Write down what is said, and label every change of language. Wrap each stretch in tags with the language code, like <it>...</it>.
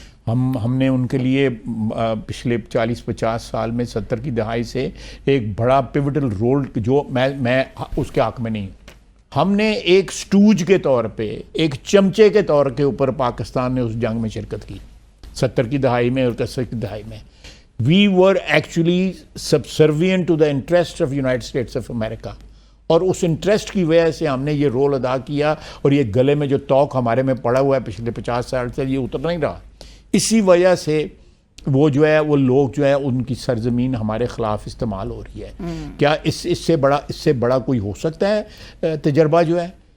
<ur>ہم نے ان کے لیے پچھلے 40-50 سال میں 70 کی دہائی سے ایک بڑا پیوٹل رول, جو میں اس کے حق میں نہیں ہوں. ہم نے ایک سٹوج کے طور پہ, ایک چمچے کے طور کے اوپر پاکستان نے اس جنگ میں شرکت کی 70 کی دہائی میں اور 71 کی دہائی میں.</ur> <en>We were actually subservient to the interest of United States of America.</en> <ur>اور اس انٹرسٹ کی وجہ سے ہم نے یہ رول ادا کیا, اور یہ گلے میں جو توق ہمارے میں پڑا ہوا ہے پچھلے 50 سال سے یہ اتر نہیں رہا. اسی وجہ سے وہ جو ہے وہ لوگ جو ہے ان کی سرزمین ہمارے خلاف استعمال ہو رہی ہے. کیا اس سے بڑا کوئی ہو سکتا ہے تجربہ جو ہے؟</ur>